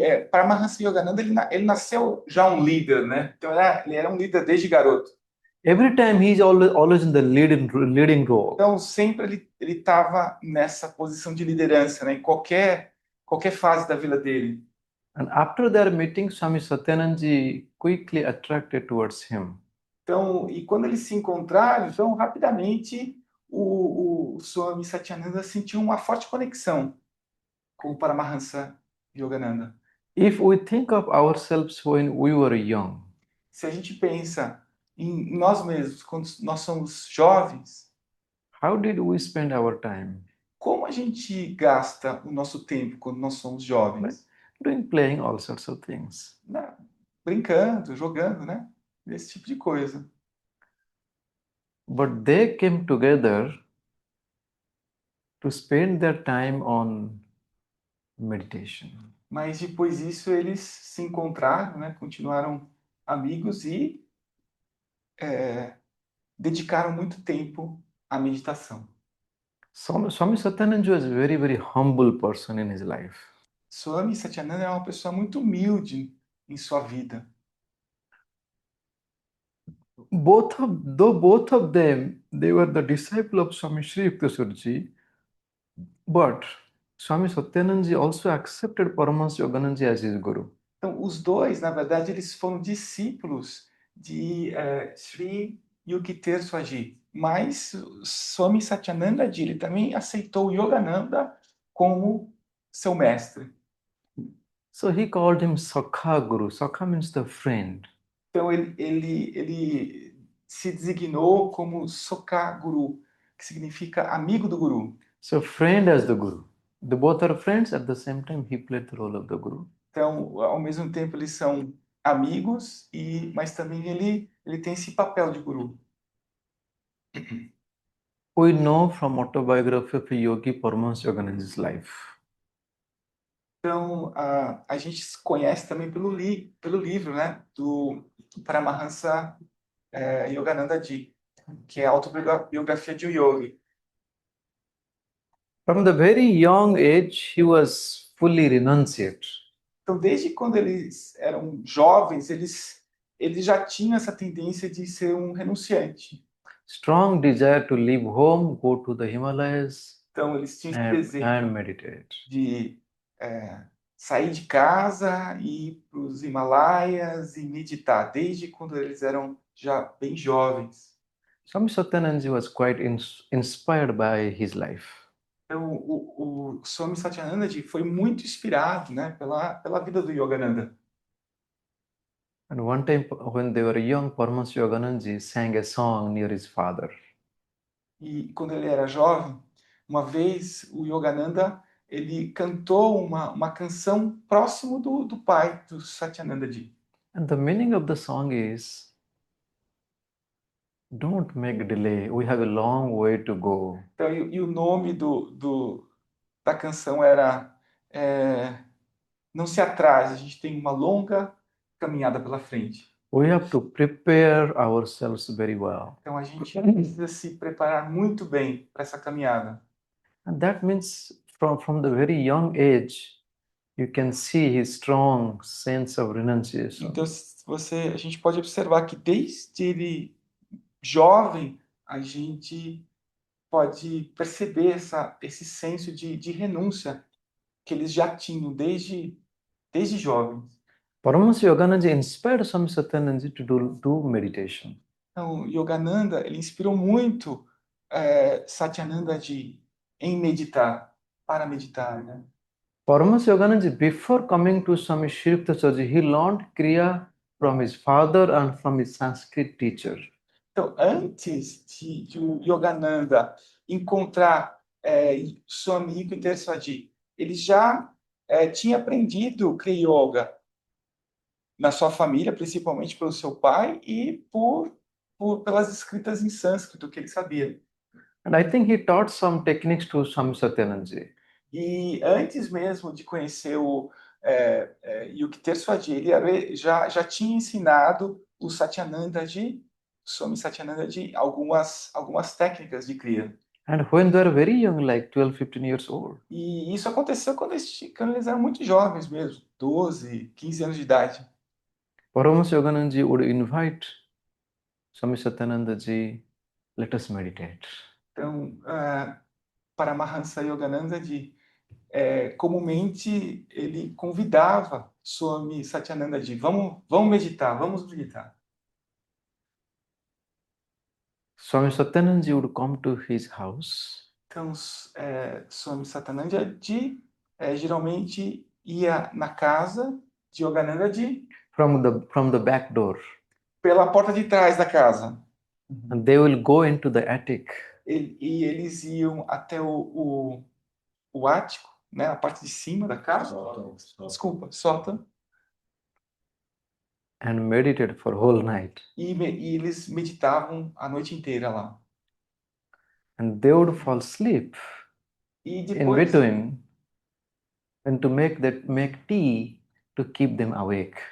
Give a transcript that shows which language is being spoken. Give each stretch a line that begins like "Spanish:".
Portuguese: Paramahansa Yogananda, ele nasceu já um líder, né? Então ele era um líder desde garoto.
English: Every time he's always in the leading role.
Portuguese: Então sempre ele estava nessa posição de liderança, né? Em qualquer fase da vida dele.
English: And after their meeting, Swami Satyananda Ji quickly attracted towards him.
Portuguese: Então, e quando eles se encontraram, então rapidamente o Swami Satyananda sentiu uma forte conexão com o Paramahansa Yogananda.
English: If we think of ourselves when we were young,
Portuguese: Se a gente pensa em nós mesmos, quando nós somos jovens,
English: how did we spend our time?
Portuguese: como a gente gasta o nosso tempo quando nós somos
English: Right?
Portuguese: jovens?
English: Doing playing all sorts of things.
Portuguese: Né? Brincando, jogando, né? Esse tipo de coisa.
English: But they came together to spend their time on meditation.
Portuguese: Mas depois disso eles se encontraram, né? Continuaram amigos e dedicaram muito tempo à meditação.
English: Swami Satyananda was a very, very humble person in his life.
Portuguese: Swami Satyananda é uma pessoa muito humilde em sua vida.
English: Both of them, they were the disciple of Swami Sri Yukteswarji, but Swami Satyananda also accepted Paramahansa Yogananda as his guru.
Portuguese: Então, os dois, na verdade, eles foram discípulos de Sri Yukteswar Swaji, mas Swami Satyananda Ji, ele também aceitou Yogananda como seu mestre.
English: So he called him Sakha Guru. Sakha means the friend.
Portuguese: Então, ele se designou como Soka Guru, que significa amigo do Guru.
English: So friend as the guru. The both are friends, at the same time he played the role of the guru.
Portuguese: Então, ao mesmo tempo, eles são amigos, mas também ele tem esse papel de guru.
English: We know from autobiography of Yogi Paramahansa Yogananda's life.
Portuguese: Então, a gente se conhece também pelo livro, né, do Paramahansa Yogananda Ji, que é a autobiografia de um yogi.
English: From the very young age, he was fully renunciate.
Portuguese: Então, desde quando eles eram jovens, eles já tinham essa tendência de ser um renunciante.
English: Strong desire to leave home, go to the Himalayas,
Portuguese: Então, eles tinham esse desejo
English: and meditate.
Portuguese: de sair de casa, ir para os Himalaias e meditar, desde quando eles eram já bem jovens.
English: Swami Satyananda was quite inspired by his life.
Portuguese: Então, o Swami Satyananda Ji foi muito inspirado, né, pela vida do Yogananda.
English: And one time, when they were young, Paramahansa Yogananda sang a song near his father.
Portuguese: E quando ele era jovem, uma vez o Yogananda ele cantou uma canção próximo do pai do Satyananda Ji.
English: And the meaning of the song is, don't make delay, we have a long way to go.
Portuguese: Então, e o nome da canção era Não se atrase, a gente tem uma longa caminhada pela frente.
English: We have to prepare ourselves very well.
Portuguese: Então a gente precisa se preparar muito bem para essa caminhada.
English: And that means from the very young age, you can see his strong sense of renunciation.
Portuguese: Então a gente pode observar que desde ele jovem, a gente pode perceber esse senso de renúncia que eles já tinham desde jovens.
English: Paramahansa Yogananda inspired Swami Satyananda to do meditation.
Portuguese: Então, Yogananda, ele inspirou muito Satyananda em meditar, para meditar, né?
English: Paramahansa Yogananda, before coming to Swami Sri Yukteswarji, he learned Kriya from his father and from his Sanskrit teacher.
Portuguese: Então, antes de o Yogananda encontrar Swami Yukteswar Ji, ele já tinha aprendido Kriya Yoga na sua família, principalmente pelo seu pai e pelas escritas em sânscrito que ele sabia.
English: And I think he taught some techniques to Swami Satyananda.
Portuguese: E antes mesmo de conhecer o Yukteswar Ji, ele já tinha ensinado o Satyananda Ji, Swami Satyananda Ji, algumas técnicas de Kriya.
English: And when they were very young, like 12, 15 years old,
Portuguese: E isso aconteceu quando eles eram muito jovens mesmo, 12, 15 anos de idade.
English: Paramahansa Yogananda would invite Swami Satyananda Ji, let us meditate.
Portuguese: Então, Paramahansa Yogananda Ji, comumente ele convidava Swami Satyananda Ji, vamos meditar, vamos meditar.
English: Swami Satyananda Ji would come to his house.
Portuguese: Então, Swami Satyananda Ji geralmente ia na casa de Yogananda Ji
English: From the back door.
Portuguese: pela porta de trás da casa.
English: and they will go into the attic
Portuguese: E eles iam até o ático, né, a parte de cima da casa. Desculpa, sótão.
English: and meditate for whole night.
Portuguese: E eles meditavam a noite inteira lá.
English: And they would fall asleep
Portuguese: E
English: in
Portuguese: depois,
English: between and to make tea to keep them awake.